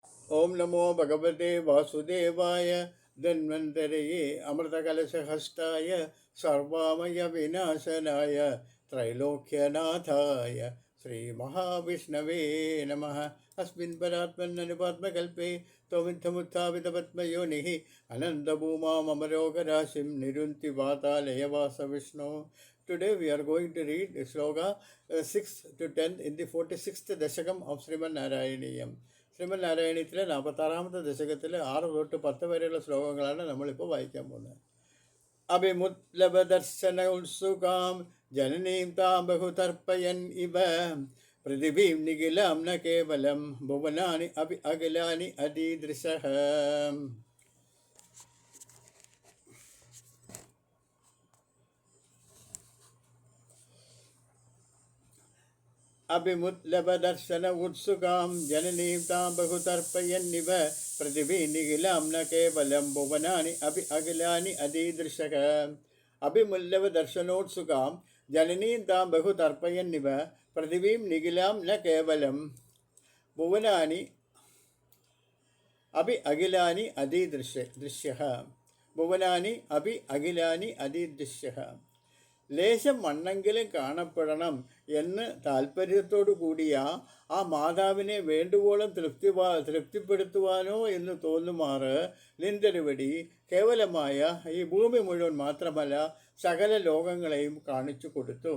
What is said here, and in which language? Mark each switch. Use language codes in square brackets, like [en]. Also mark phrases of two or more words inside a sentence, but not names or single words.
[sa] ओम नमो भगवते वासुदेवाय धन्वन्तरये अमृतकलशहस्ताय सर्वामय विनाशनाय त्रैलोक्यनाथाय श्रीमहाविष्णवे नमः। अस्मिन् परात्मन्ननुपात्मकल्पे त्वमित्थमुत्थापितपद्मयोनिः अनन्तभूमामरोगराशिं निरुन्ति वातालयवासविष्णो। [en] Today we are going to read Sloka 6 to 10 in the 46th Dashakam of Sriman Narayaniyam. [ml] ശ്രീമദ് നാരായണീയത്തിലെ 46ാമത്തെ ദശകത്തിലെ 6 തൊട്ട് 10 വരെയുള്ള ശ്ലോകങ്ങളാണ് നമ്മളിപ്പോൾ വായിക്കാൻ പോകുന്നത്. [sa] അഭിമുദ്ലഭദർശന ഉത്സുകാം ജനനീം താം ബഹുതർപ്പയൻ ഇവ പൃഥിവീം നിഖിലാം ന കേവലം ഭുവനാനി അഭി അഖിലാനി അദീദൃശഃ. अभिमुद्लभदर्शन उत्सुकां जननीं तां बहुतर्पयन्निव पृथिवी निखिलां न केवलं भुवनानि अपि अखिलानि अदीदृशः. अभिमुल्लभदर्शनोत्सुकां जननीं तां बहुतर्पयन्निव पृथिवीं निखिलां न केवलं भुवनानि अपि अखिलानि अदीदृश्यः. भुवनानि अपि अखिलानि अदीदृश्यः. [ml] ലേശം മണ്ണെങ്കിലും കാണപ്പെടണം എന്ന് താല്പര്യത്തോടു കൂടിയ ആ മാതാവിനെ വേണ്ടുവോളം തൃപ്തിപ്പെടുത്തുവാനോ എന്ന് തോന്നുമാറ് നിന്തിരുവടി കേവലമായ ഈ ഭൂമി മുഴുവൻ മാത്രമല്ല സകല ലോകങ്ങളെയും കാണിച്ചു കൊടുത്തു.